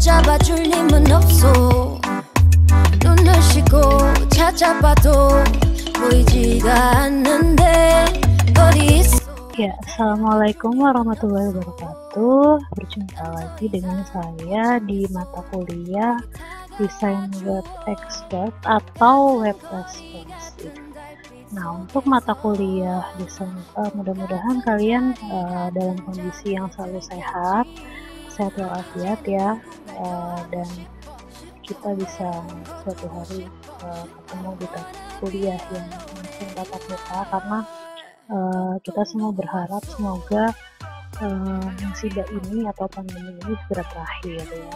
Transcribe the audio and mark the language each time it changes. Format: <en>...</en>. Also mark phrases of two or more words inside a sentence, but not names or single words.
<ko>잡아줄 힘은 없어. 눈을 씻고 찾아봐도 보이지가 않는데 어디 있어.</ko> <id>Ya,</id> <ar>السلام عليكم ورحمة الله وبركاته.</ar> <id>Berjumpa lagi dengan saya di mata kuliah Desain Web Expert atau Web Responsive. Nah, untuk mata kuliah desain, mudah-mudahan kalian dalam kondisi yang selalu sehat walafiat ya, dan kita bisa suatu hari ketemu di kuliah yang mungkin tatap muka, karena kita semua berharap semoga musibah ini atau pandemi ini segera berakhir ya.</id>